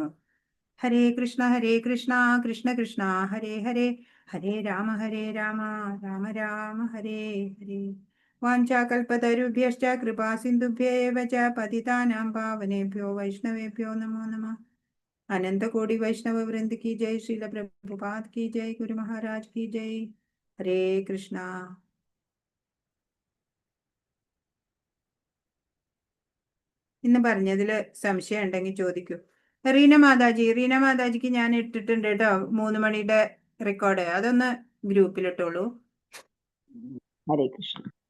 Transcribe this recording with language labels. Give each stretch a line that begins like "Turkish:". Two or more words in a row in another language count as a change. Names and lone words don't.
Sanskrit: ഹരേ കൃഷ്ണ കൃഷ്ണ കൃഷ്ണ ഹരേ ഹരേ, ഹരേ രാമ രാമ രാമ ഹരേ ഹരേ. വാഞ്ചാകൽപതരുഭ്യശ്ച കൃപാ സിന്ധുഭ്യേവ ച പതിതാനാം പാവനേഭ്യോ വൈഷ്ണവേഭ്യോ നമോ നമഃ. അനന്തകോടി വൈഷ്ണവ വൃന്ദ
Hindi: की जय, श्रील प्रभुपाद की जय, गुरु महाराज की जय. हरे कृष्णा.
Malayalam: ഇന്ന് പറഞ്ഞതില് സംശയം ഉണ്ടെങ്കിൽ ചോദിക്കൂ. റീന മാതാജിക്ക് ഞാൻ ഇട്ടിട്ടുണ്ട് കേട്ടോ 3 മണിയുടെ റെക്കോർഡ്. അതൊന്ന് ഗ്രൂപ്പിലിട്ടോളൂ. ഹരേ കൃഷ്ണ.